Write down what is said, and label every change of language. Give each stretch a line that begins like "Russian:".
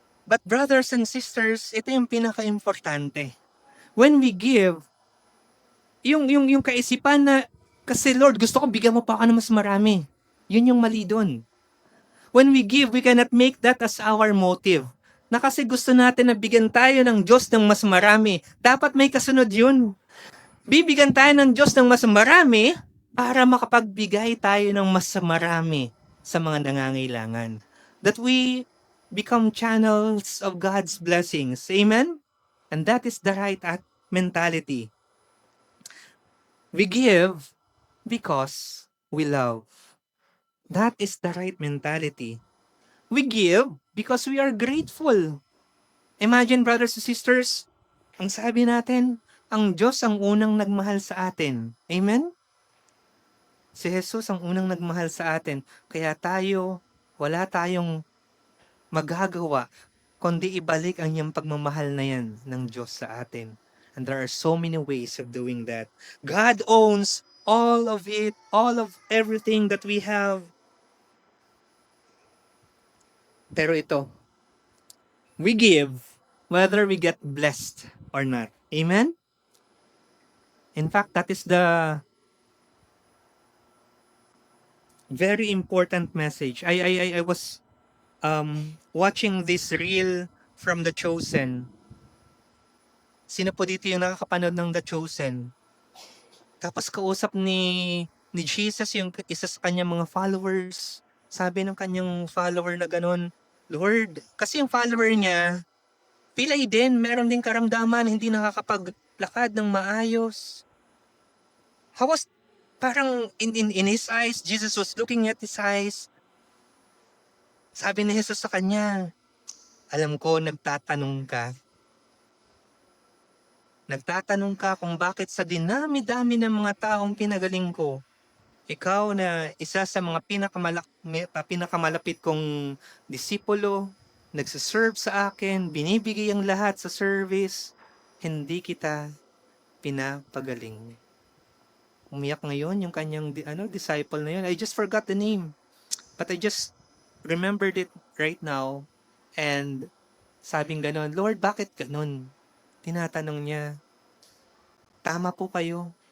English: But brothers and sisters,
Filipino: ito yung pinaka-importante.
English: When we give,
Filipino: yung kaisipan na, kasi Lord, gusto ko bigyan mo pa ako ng mas marami. Yun yung mali doon.
English: When we give, we cannot make that as our motive.
Filipino: Na kasi gusto natin na bigyan tayo ng Diyos ng mas marami. Dapat may kasunod yun. Bibigyan tayo ng Diyos ng mas marami para makapagbigay tayo ng mas marami sa mga nangangailangan.
English: That we become channels of God's blessings. Amen? And that is the right mentality. We give because we love. That is the right mentality. We give because we are grateful. Imagine, brothers and sisters,
Filipino: ang sabi natin, ang Diyos ang unang nagmahal sa atin. Amen? Si Jesus ang unang nagmahal sa atin. Kaya wala tayong magagawa kundi ibalik ang iyang pagmamahal na yan ng Diyos sa atin.
English: And there are so many ways of doing that. God owns all of it, all of everything that we have.
Filipino: Pero ito,
English: we give whether we get blessed or not. Amen? In fact, that is the very important message. I was watching this reel from The Chosen.
Filipino: Sino po dito yung nakakapanood ng The Chosen? Tapos kausap ni Jesus yung isa sa kanyang mga followers. Sabi ng kanyang follower na ganun, Lord, kasi yung follower niya, pilay din, meron din karamdaman, hindi nakakapaglakad ng maayos.
English: How was,
Filipino: parang
English: in his eyes, Jesus was looking at his eyes.
Filipino: Sabi ni Jesus sa kanya, alam ko, nagtatanong ka kung bakit sa dinami-dami ng mga taong pinagaling ko, ikaw na isa sa mga pinakamalapit kong disipulo, nagsiserve sa akin, binibigay ang lahat sa service, hindi kita pinapagaling. Umiyak ngayon yung kanyang disciple na yun.
English: I just forgot the name. But I just remembered it right now.
Filipino: And sabing ganon, Lord, bakit ganon? Tinatanong niya, tama po kayo.